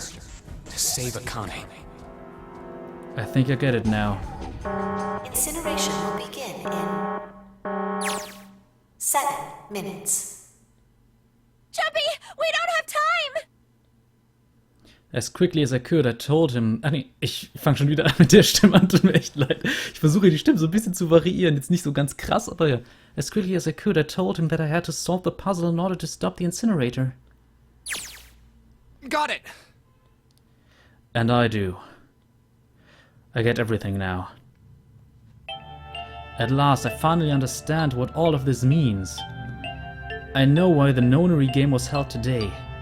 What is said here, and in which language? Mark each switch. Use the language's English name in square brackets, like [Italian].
[English] To save Akane. I think I get it now. Incineration will begin in 7 minutes. Jumpy, we don't have time! As quickly as I could, I told him... [German] Ah nee, ich fange schon wieder an mit der Stimme an, tut mir echt leid. Ich versuche die Stimme so ein bisschen zu variieren, jetzt nicht so ganz krass, aber ja. [English] As quickly as I could, I told him that I had to solve the puzzle in order to stop the incinerator. Got it! And I do. I get everything now. At last, I finally understand what all of this means. I know why the nonary game was held today.